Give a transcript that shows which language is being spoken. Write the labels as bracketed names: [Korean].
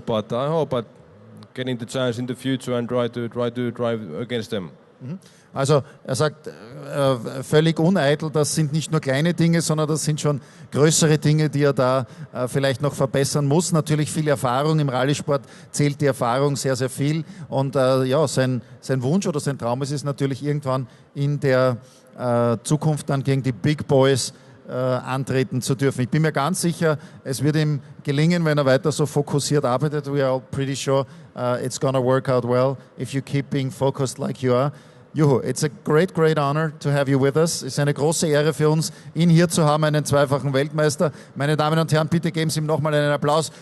[English] But I hope at getting the chance in the future and try to drive against them. [German] Also er sagt völlig uneitel, das sind nicht nur kleine Dinge, sondern das sind schon größere Dinge, die er da vielleicht noch verbessern muss. Natürlich viel Erfahrung im Rallysport, zählt die Erfahrung sehr viel. Und ja, sein Wunsch oder sein Traum ist es natürlich irgendwann in der Zukunft dann gegen die Big Boys antreten zu dürfen. Ich bin mir ganz sicher, es wird ihm gelingen, wenn er weiter so fokussiert arbeitet. [English] We are all pretty sure it's gonna work out well if you keep being focused like you are. Juho, it's a great honor to have you with us. [German] Es ist eine große Ehre für uns, ihn hier zu haben, einen zweifachen Weltmeister. Meine Damen und Herren, bitte geben Sie ihm nochmal einen Applaus.